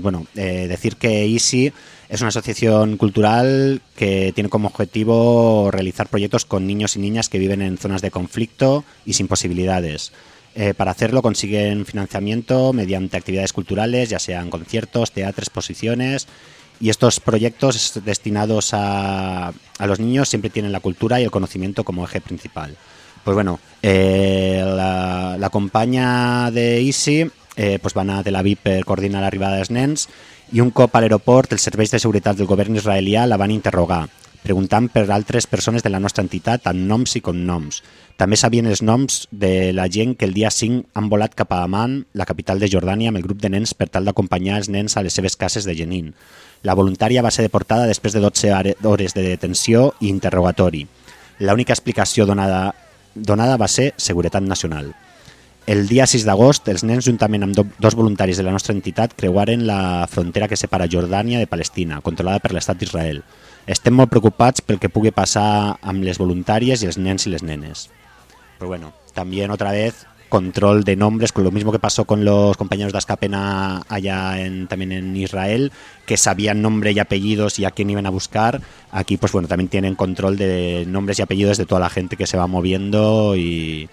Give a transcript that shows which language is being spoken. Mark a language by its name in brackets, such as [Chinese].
[Spanish] Bueno, decir que ISI es una asociación cultural que tiene como objetivo realizar proyectos con niños y niñas que viven en zonas de conflicto y sin posibilidades. Para hacerlo consiguen financiamiento mediante actividades culturales, ya sean conciertos, teatros, exposiciones. Y estos proyectos destinados a los niños siempre tienen la cultura y el conocimiento como eje principal. Pues bueno, la compañía de Easy, pues van a Tel Aviv [Catalan] per coordinar l'arribada dels nens, i un cop a l'aeroport els serveis de seguretat del govern israelià la van interrogar, preguntant per altres persones de la nostra entitat amb noms i cognoms. També sabien els noms de la gent que el dia 5 han volat cap a Amman, la capital de Jordània, amb el grup de nens per tal d'acompanyar els nens a les seves cases de Jenin. La voluntària va ser deportada després de 12 hores de detenció i interrogatori. L'única explicació donada va ser seguretat nacional. El dia 6 d'agost, els nens, juntament amb dos voluntaris de la nostra entitat, creuaren la frontera que separa Jordània de Palestina, controlada per l'Estat d'Israel. Estem molt preocupats pel que pugui passar amb les voluntàries i els nens i les nenes. Però bueno, també, [Spanish] otra vez, control de nombres, con lo mismo que pasó con los compañeros de Azcapena allá también en Israel, que sabían nombre y apellidos y a quién iban a buscar. Aquí, pues bueno, también tienen control de nombres y apellidos de toda la gente que se va moviendo y...